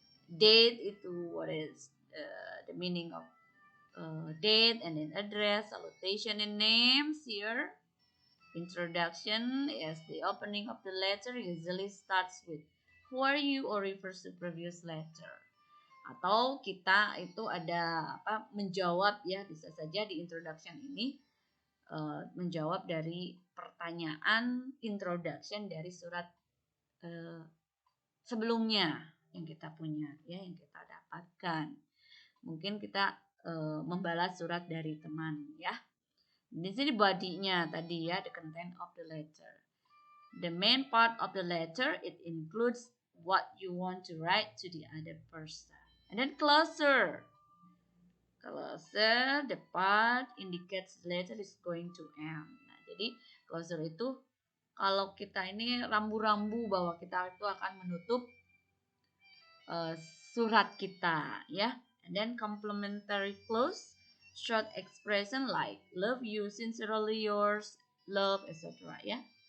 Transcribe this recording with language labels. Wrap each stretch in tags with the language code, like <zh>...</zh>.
<en>Date itu what is the meaning of date, and then address, salutation, and names here. Introduction is the opening of the letter usually starts with who are you or refers to previous letter.</en> <id>Atau kita itu ada menjawab ya, bisa saja di introduction ini menjawab dari pertanyaan introduction dari surat sebelumnya yang kita punya ya, yang kita dapatkan. Mungkin kita membalas surat dari teman ya. Di sini body-nya tadi ya,</id> <en>the content of the letter. The main part of the letter, it includes what you want to write to the other person. And then closer. Closer, the part indicates the letter is going to end.</en> <id>Nah, jadi closer itu kalau kita ini rambu-rambu bahwa kita itu akan menutup surat kita ya.</id> <en>And then complementary close, short expression like love you, sincerely yours, love, etc. ya.</en>